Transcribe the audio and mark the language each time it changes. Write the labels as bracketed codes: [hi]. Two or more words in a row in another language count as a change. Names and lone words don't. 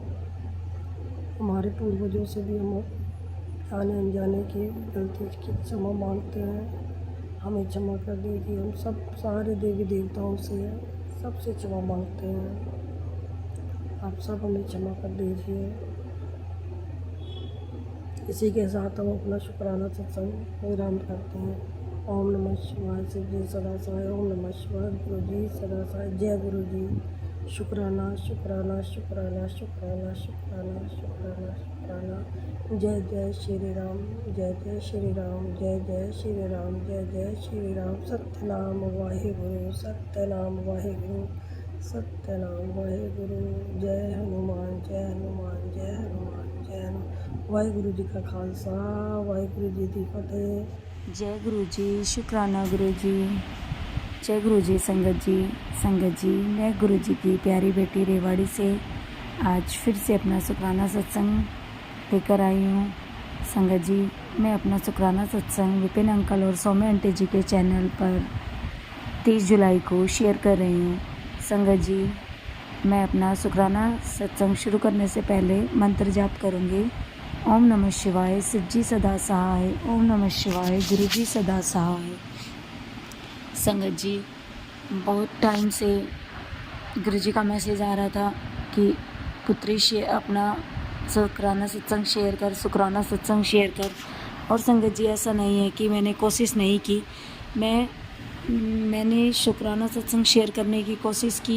[hi] हमारे पूर्वजों से भी हम जाने अनजाने की गलती की क्षमा मांगते हैं, हमें क्षमा कर दीजिए। हम सब सारे देवी देवताओं से सबसे क्षमा मांगते हैं, आप सब हमें क्षमा कर दीजिए। इसी के साथ हम अपना शुक्राना सत्संग विराम करते हैं। [sa] ओम नमः शिवाय, [hi] शिव जी सदा सहाय। [sa] ओम नमः शिवाय, [hi] गुरु जी सदा सहाय। जय गुरु जी। शुक्राना शुक्राना शुक्राना शुक्राना शुक्राना शुक्राना शुक्राना। जय जय श्री राम, जय जय श्री राम, जय जय श्री राम, जय जय श्री राम। सत्यनाम वाहेगुरु, सत्यनाम वाहेगुरु, सत्यनाम वाहेगुरु। जय हनुमान, जय हनुमान, जय हनुमान, जय हनुमान। [pa] वाहेगुरु जी का खालसा, वाहेगुरु जी की फतेह। [hi] जय गुरु जी। शुक्राना गुरु जी। जय गुरु जी। संगत जी, मैं गुरु जी की प्यारी बेटी रेवाड़ी से आज फिर से अपना शुक्राना सत्संग लेकर आई हूँ। संगत जी, मैं अपना शुक्राना सत्संग विपिन अंकल और सौम्य आंटी जी के चैनल पर 30 जुलाई को शेयर कर रही हूँ। संगत जी, मैं अपना शुक्राना सत्संग शुरू करने से पहले मंत्र जाप करूँगी। [sa] ओम नमः शिवाय, [hi] शिव जी सदा सहाय। [sa] ओम नमः शिवाय, [hi] गुरु जी सदा सहाय। संगत जी, बहुत टाइम से गुरु जी का मैसेज आ रहा था कि पुत्री अपना शुक्राना सत्संग शेयर कर, शुक्राना सत्संग शेयर कर। और संगत जी, ऐसा नहीं है कि मैंने कोशिश नहीं की, मैंने शुक्राना सत्संग शेयर करने की कोशिश की।